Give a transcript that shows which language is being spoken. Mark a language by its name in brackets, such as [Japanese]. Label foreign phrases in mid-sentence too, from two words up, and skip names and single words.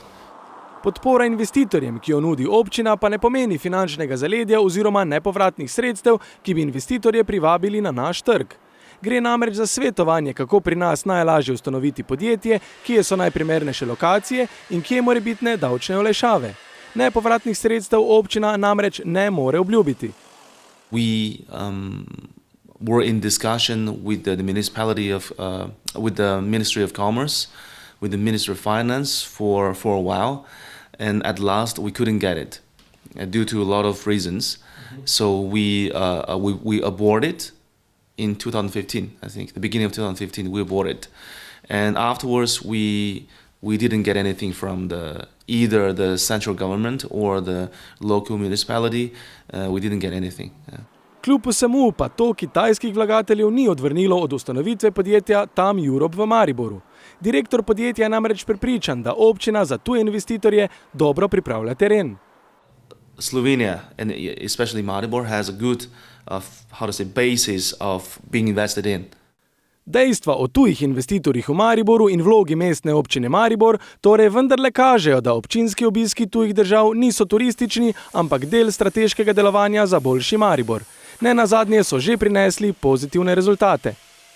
[Slovenian] Podpora investitorjem, ki jo nudi občina, pa ne pomeni finančnega zaledja oziroma nepovratnih sredstev, ki bi investitorje privabili na naš trg. Gre namreč za svetovanje, kako pri nas najlažje ustanoviti podjetje, kje so najprimernejše lokacije in kje morebitne davčne olajšave. Nepovratnih sredstev občina namreč ne more obljubiti. [English] We were in discussion with the municipality with the Ministry of Commerce, with the Ministry of Finance for a while, and at last we couldn't get it due to a lot of reasons. So we aborted in 2015. I think the beginning of 2015 we aborted, and afterwards we didn't get anything from either the central government or the local municipality. We didn't get anything. [Slovenian] Kljub vsemu pa to kitajskih vlagateljev ni odvrnilo od ustanovitve podjetja TAM Europe v Mariboru. Direktor podjetja je namreč prepričan, da občina za tuje investitorje dobro pripravlja teren. [English] Slovenia, and especially Maribor, has a good basis of being invested in. [Slovenian] Dejstva o tujih investitorjih v Mariboru in vlogi mestne občine Maribor torej vendarle kažejo, da občinski obiski tujih držav niso turistični, ampak del strateškega delovanja za boljši Maribor. Ne nazadnje so že prinesli pozitivne rezultate.